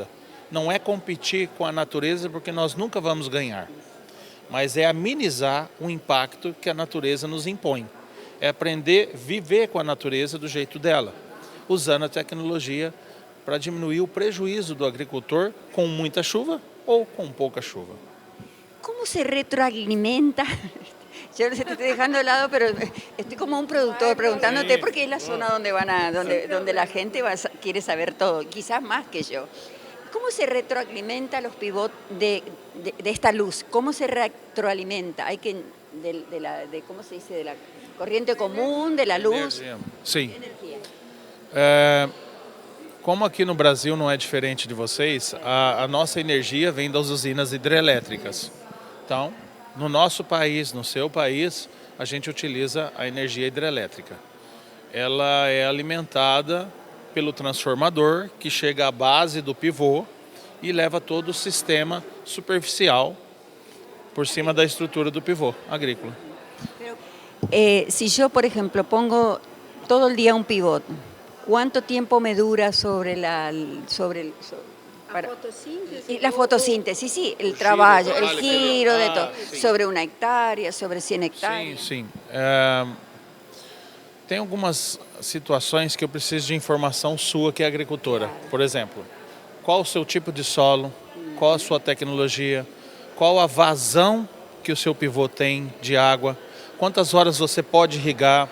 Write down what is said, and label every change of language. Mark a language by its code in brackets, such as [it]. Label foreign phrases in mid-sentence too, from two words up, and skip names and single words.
[pt] Não é competir com a natureza porque nós nunca vamos ganhar, mas é amenizar o impacto que a natureza nos impõe. É aprender a viver com a natureza do jeito dela, usando a tecnologia para diminuir o prejuízo do agricultor com muita chuva ou com pouca chuva. [es] ¿Cómo se retroalimenta? Yo te estoy dejando de lado, pero estoy como un productor preguntándote porque es la zona donde la gente quiere saber todo, quizás más que yo. ¿Cómo se retroalimenta los pivots de esta luz? ¿Cómo se retroalimenta? Hay que ¿cómo se dice? De la corriente común, de la luz. [pt] Sim. Energia. Como aqui no Brasil não é diferente de vocês, a nossa energia vem das usinas hidrelétricas. Então, no nosso país, no seu país, a gente utiliza a energia hidrelétrica. Ela é alimentada pelo transformador, que chega à base do pivô e leva todo o sistema superficial por cima da estrutura do pivô agrícola. [es] Si yo, por ejemplo, pongo todo el día un pivot, ¿cuánto tiempo me dura Para- [pt] Fotossíntese. [es] Y la fotosíntesis, sí, el trabajo, el giro de todo, [pt] sim. [es] sobre 1 hectárea, sobre 100 [pt] Sim, [es] hectáreas. [pt] sim. Tem algumas situações que eu preciso de informação sua, que é agricultora. Por exemplo, qual o seu tipo de solo, qual a sua tecnologia, qual a vazão que o seu pivô tem de água, quantas horas você pode irrigar.